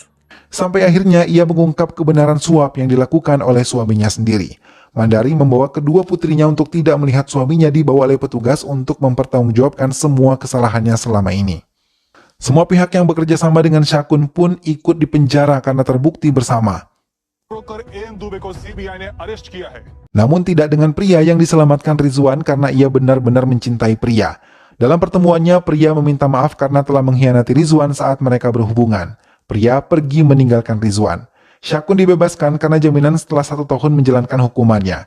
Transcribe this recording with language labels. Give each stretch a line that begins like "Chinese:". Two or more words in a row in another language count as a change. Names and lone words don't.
Indonesian: Sampai akhirnya ia mengungkap kebenaran suap yang dilakukan oleh suaminya sendiri. Mandari membawa kedua putrinya untuk tidak melihat suaminya dibawa oleh petugas untuk mempertanggungjawabkan semua kesalahannya selama ini. Semua pihak yang bekerja sama dengan Syakun pun ikut dipenjara karena terbukti bersama.
Hindi: ब्रोकर एएन दुबे को सीबीआई ने अरेस्ट किया है।
Indonesian: Namun tidak dengan pria yang diselamatkan Rizwan karena ia benar-benar mencintai pria. Dalam pertemuannya, pria meminta maaf karena telah mengkhianati Rizwan saat mereka berhubungan. Pria pergi meninggalkan Rizwan. Syakun dibebaskan karena jaminan setelah 1 tahun menjalankan hukumannya.